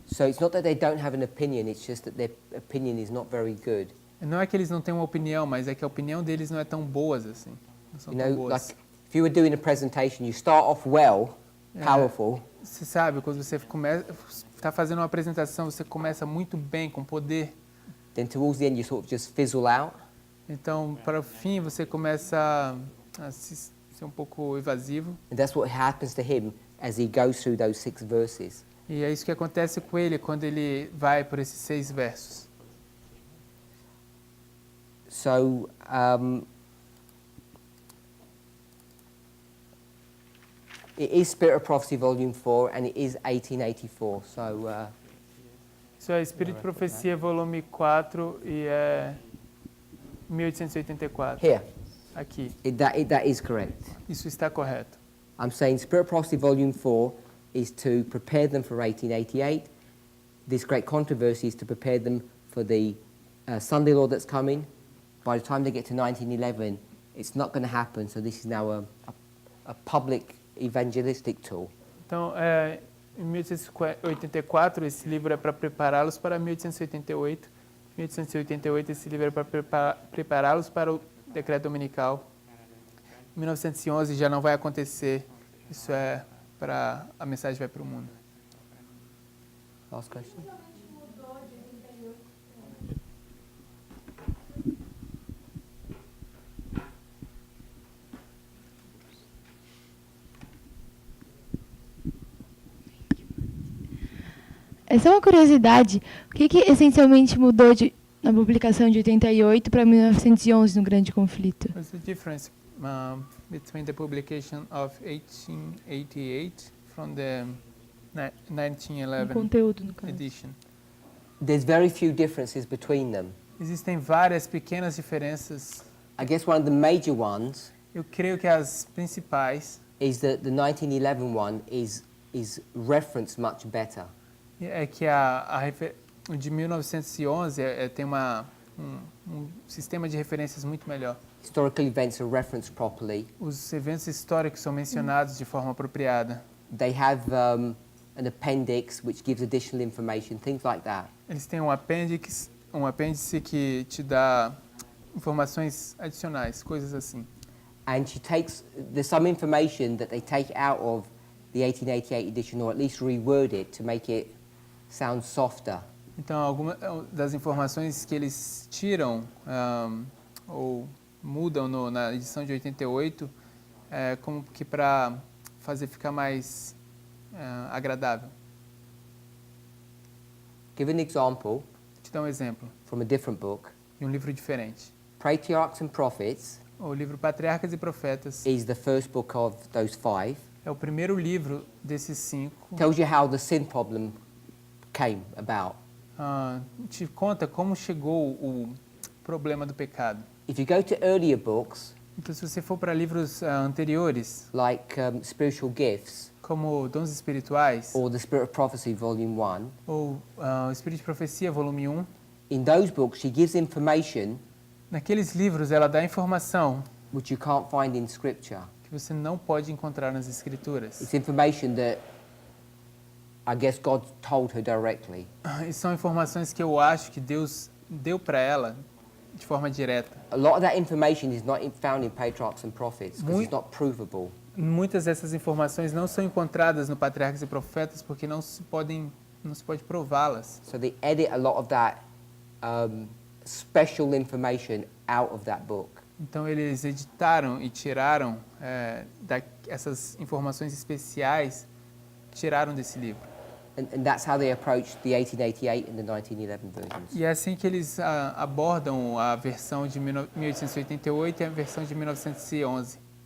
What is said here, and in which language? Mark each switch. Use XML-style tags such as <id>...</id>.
<en>So it's not that they don't have an opinion, it's just that their opinion is not very good.</en> <pt>Não é que eles não têm uma opinião, mas é que a opinião deles não é tão boas assim. Não são</pt> <en>You</en> <pt>tão</pt> <en>know,</en> <pt>boas.</pt> <en>like if you were doing a presentation, you start off well, powerful,</en> <pt>Você sabe, quando você está fazendo uma apresentação, você começa muito bem, com poder.</pt> <en>then towards the end you sort of just fizzle out.</en> <pt>Então, para o fim, você começa a ser um pouco evasivo.</pt> <en>And that's what happens to him as he goes through those 6 verses.</en> <pt>E é isso que acontece com ele quando ele vai por esses 6 versos.</pt> <en>So, it is Spirit of Prophecy Volume 4 and it is 1884. So,</en> <pt>Isso é Espírito de Profecia, volume 4, e é 1884.</pt> <en>here,</en> <pt>Aqui.</pt> <en>that is correct.</en> <pt>Isso está correto.</pt> <en>I'm saying Spirit of Prophecy Volume 4 is to prepare them for 1888. This great controversy is to prepare them for the Sunday law that's coming. By the time they get to 1911, it's not going to happen, so this is now a public evangelistic tool.</en> <pt>Então, em 1884, esse livro é para prepará-los para 1888. 1888, esse livro é para prepará-los para o decreto dominical. 1911 já não vai acontecer. Isso é para a mensagem vai para o mundo.</pt> <en>Last question.</en> <pt>Essa é uma curiosidade. O que essencialmente mudou na publicação de 88 para 1911 no Grande Conflito?</pt> <en>What's the difference between the publication of 1888 from the</en> <pt>O 1911 conteúdo, no caso.</pt> <en>edition? There's very few differences between them.</en> <pt>Existem várias pequenas diferenças.</pt> <en>I guess one of the major ones</en> <pt>Eu creio que as principais</pt> <en>is that the 1911 one is referenced much better.</en> <pt>é que o de 1911 tem um sistema de referências muito melhor.</pt> <en>Historical events are referenced properly.</en> <pt>Os eventos históricos são mencionados de forma apropriada.</pt> <en>They have an appendix which gives additional information, things like that.</en> <pt>Eles têm um apêndice que te dá informações adicionais, coisas assim.</pt> <en>And there's some information that they take out of the 1888 edition, or at least reword it to make it sound softer.</en> <pt>Então, algumas das informações que eles tiram ou mudam na edição de 88 é como que para fazer ficar mais agradável.</pt> <en>Give an example</en> <pt>Vou te dar um exemplo</pt> <en>from a different book.</en> <pt>de um livro diferente.</pt> <en>Patriarchs and Prophets</en> <pt>O livro Patriarcas e Profetas</pt> <en>is the first book of those 5.</en> <pt>é o primeiro livro desses 5.</pt> <en>Tells you how the sin problem came about.</en> <pt>Te conta como chegou o problema do pecado.</pt> <en>If you go to earlier books,</en> <pt>Então, se você for para livros anteriores,</pt> <en>like Spiritual Gifts</en> <pt>como Dons Espirituais,</pt> <en>or The Spirit of Prophecy Volume 1,</en> <pt>ou Espírito de Profecia, volume 1,</pt> <en>in those books she gives information</en> <pt>naqueles livros ela dá informação</pt> <en>which you can't find in Scripture.</en> <pt>que você não pode encontrar nas Escrituras.</pt> <en>It's information that I guess God told her directly.</en> <pt>E são informações que eu acho que Deus deu para ela de forma direta.</pt> <en>A lot of that information is not found in Patriarchs and Prophets because it's not provable.</en> <pt>Muitas dessas informações não são encontradas no Patriarcas e Profetas porque não se pode prová-las.</pt> <en>So they edit a lot of that special information out of that book.</en> <pt>Então eles editaram e tiraram essas informações especiais, tiraram desse livro.</pt> <en>And that's how they approach the 1888 and the 1911 versions.</en> <pt>E é assim que eles abordam a versão de 1888 e a versão de 1911.</pt>